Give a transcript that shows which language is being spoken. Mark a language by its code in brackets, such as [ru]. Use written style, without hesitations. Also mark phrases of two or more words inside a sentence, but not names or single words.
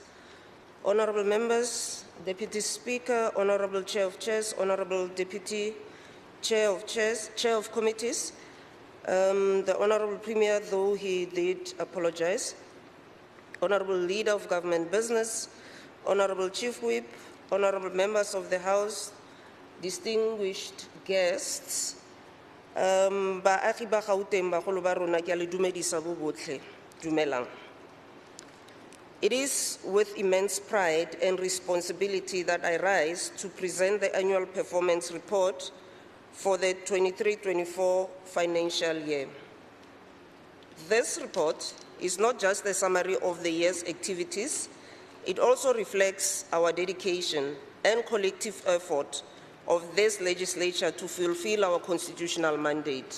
[en] Honorable members, Deputy Speaker, Honorable Chair of Chairs, Honorable Deputy Chair of Chairs, Chair of Committees, the Honorable Premier, though he did apologize, Honorable Leader of Government Business, Honorable Chief Whip, Honorable members of the House, distinguished guests, [tn] baagi ba Gauteng bagolo ba rona ke a le dumedisa bo botlhe. Dumelang. [en] It is with immense pride and responsibility that I rise to present the annual performance report for the 23-24 financial year. This report is not just a summary of the year's activities, it also reflects our dedication and collective effort of this legislature to fulfill our constitutional mandate.